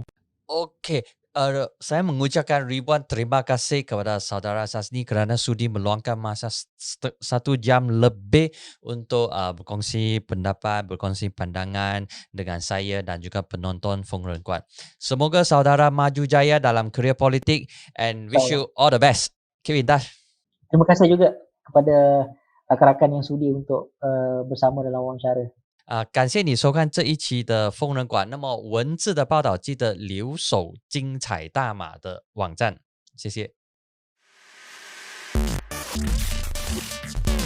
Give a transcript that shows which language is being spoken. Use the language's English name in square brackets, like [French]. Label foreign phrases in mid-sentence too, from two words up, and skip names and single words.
[Malay] Okey, saya mengucapkan ribuan terima kasih kepada saudara Sazni kerana sudi meluangkan masa 1 jam lebih untuk berkongsi pendapat, berkongsi pandangan dengan saya dan juga penonton Fong Ren Kuat. Semoga saudara maju jaya dalam kerjaya politik [English] and wish you all the best. Keep in touch. [Malay] Terima kasih juga kepada rakan-rakan yang sudi untuk bersama dalam wawancara. [Chinese] 感谢你收看这一期的疯人馆。那么文字的报道记得留守精彩大马的网站，谢谢。